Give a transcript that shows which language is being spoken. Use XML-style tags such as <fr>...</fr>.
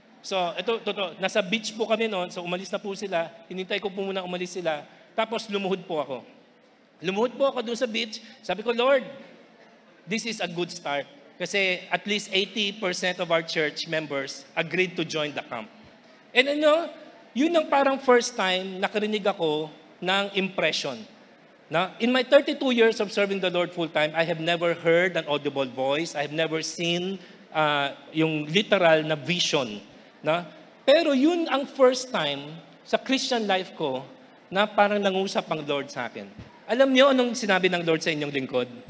<tl>So, nasa beach po kami noon, so umalis na po sila, hinintay ko po muna umalis sila, tapos lumuhod po ako. Lumuhod po ako doon sa beach, sabi ko, Lord,</tl> <en>this is a good start. Kasi at least 80% of our church members agreed to join the camp.</en> <tl>And yun ang parang first time nakarinig ako ng impression.</tl> <en>In my 32 years of serving the Lord full-time, I have never heard an audible voice, I have never seen</en> <tl>yung literal na vision. Pero yun ang first time sa Christian life ko na parang nangusap ang Lord sa akin. Alam niyo anong sinabi ng Lord sa inyong lingkod?</tl>